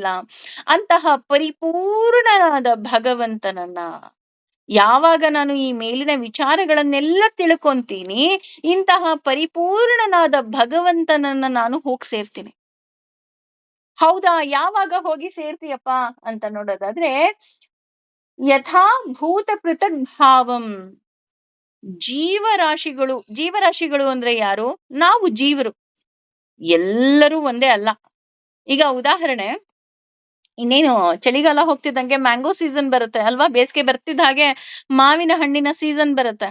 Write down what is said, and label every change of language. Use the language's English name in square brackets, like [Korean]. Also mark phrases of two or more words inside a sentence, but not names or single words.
[Kannada] ಅಂತಹ ಪರಿಪೂರ್ಣನಾದ ಭಗವಂತನನ್ನ ಯಾವಾಗ ನಾನು ಈ ಮೇಲಿನ ವಿಚಾರಗಳನ್ನೆಲ್ಲ ತಿಳ್ಕೊಂತೀನಿ, ಇಂತಹ ಪರಿಪೂರ್ಣನಾದ ಭಗವಂತನನ್ನ ನಾನು ಹೋಗಿ ಸೇರ್ತೀನಿ. ಹೌದಾ? ಯಾವಾಗ ಹೋಗಿ ಸೇರ್ತೀಯಪ್ಪ ಅಂತ ನೋಡೋದಾದ್ರೆ, [Sanskrit] ಯಥಾ ಭೂತ ಪೃಥಕ್ ಭಾವಂ. [Kannada] ಜೀವರಾಶಿಗಳು, ಜೀವರಾಶಿಗಳು ಅಂದ್ರೆ ಯಾರು? ನಾವು ಜೀವರು. ಎಲ್ಲರೂ ಒಂದೇ ಅಲ್ಲ. ಈಗ ಉದಾಹರಣೆ, ಇನ್ನೇನು ಚಳಿಗಾಲ ಹೋಗ್ತಿದ್ದಂಗೆ [English] mango season [Kannada] ಬರುತ್ತೆ ಅಲ್ವಾ? ಬೇಸಿಗೆ ಬರ್ತಿದ್ದ ಹಾಗೆ ಮಾವಿನ ಹಣ್ಣಿನ ಸೀಸನ್ ಬರುತ್ತೆ.